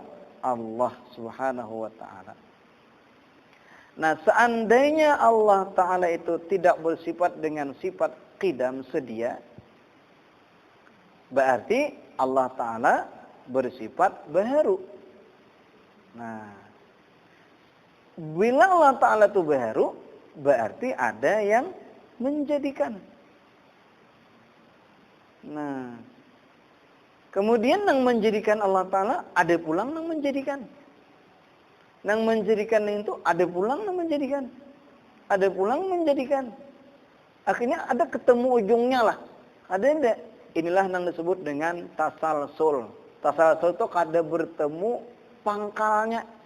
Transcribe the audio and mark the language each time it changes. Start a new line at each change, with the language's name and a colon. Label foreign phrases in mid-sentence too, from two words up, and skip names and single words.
Indonesian: Allah
Arabic: سبحانه وتعالى.
Indonesian: Nah, seandainya Allah Ta'ala itu tidak bersifat dengan sifat qidam, sedia, berarti Allah Ta'ala bersifat baharu. Nah, bila Allah Ta'ala itu baharu, berarti ada yang menjadikan.
Banjar: Nah, Kemudian nang menjadikan Allah Ta'ala ada pulang nang menjadikan. Nang menjadikan itu ada pulang nang menjadikan. Ada pulang menjadikan.
Indonesian: Akhirnya ada ketemu ujungnya lah. Ada enggak?
Banjar: Inilah nang disebut dengan tasalsul. Tasalsul itu kada bertemu pangkalnya.